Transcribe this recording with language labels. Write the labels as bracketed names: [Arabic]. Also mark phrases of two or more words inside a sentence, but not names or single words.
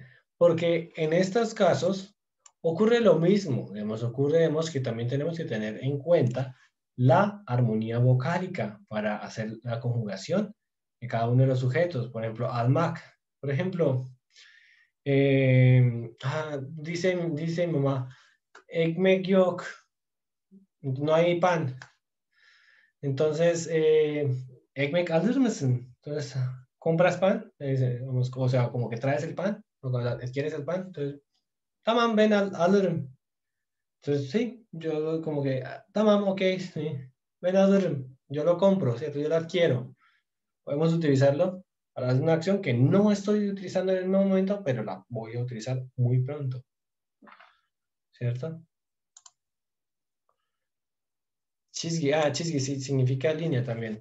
[Spanish] Porque en estos casos ocurre lo mismo. Ocurre que también tenemos que tener en cuenta la armonía vocálica para hacer la conjugación de cada uno de los sujetos. Por ejemplo, almak. Por ejemplo, dice mi mamá, [Turkish] ekmek yok, [Spanish] no hay pan. Entonces, [Turkish] ekmek alır mısın? [Spanish] Entonces, ¿compras pan? O sea, como que traes el pan, o quieres el pan, entonces, [Turkish] tamam ben alırım. [Spanish] Entonces, sí, yo como que, [Turkish] tamam, ok, sí, ben alırım. [Spanish] Yo lo compro, ¿cierto? Yo lo adquiero. Podemos utilizarlo para hacer una acción que no estoy utilizando en el momento, pero la voy a utilizar muy pronto, ¿cierto? Çizgi sí, significa línea también.